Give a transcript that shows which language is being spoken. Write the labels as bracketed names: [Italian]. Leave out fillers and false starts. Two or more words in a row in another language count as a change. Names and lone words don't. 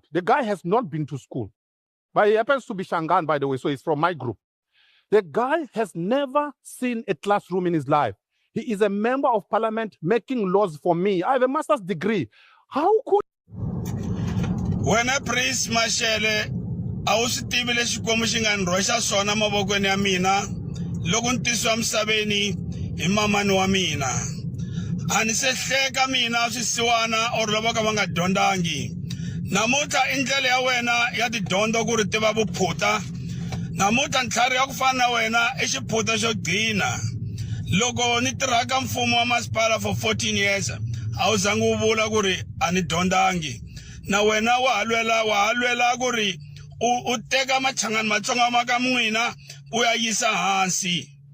[English] The guy has not been to school, but he happens to be Shangaan, by the way, so he's from my group. The guy has never seen a classroom in his life. He is a member of Parliament making laws for me. I have a master's degree. How could... When a [Tsonga] Prince Mashele awusitibile xikwembu xi nga ni rhwexa swona mavokweni ya mina loko ni tisiwa misaveni hi mamani wa mina a ni se hleka mina swisiwana or lava ka va nga dyondzangi namuntlha i ndlela ya wena ya tidyondzo ku ri tiva vuphuta namuntlha ntlhari ya ku fana na wena i xiphuta xo gcina loko ni tirhaka mfumo wa masipala [English] for 14 years [Tsonga] a wu zangi wu vula ku ri a ni dyondzangi na wena wa halwela ku ri u teka machangani matsonga ma ka n'wina u ya yisa hansi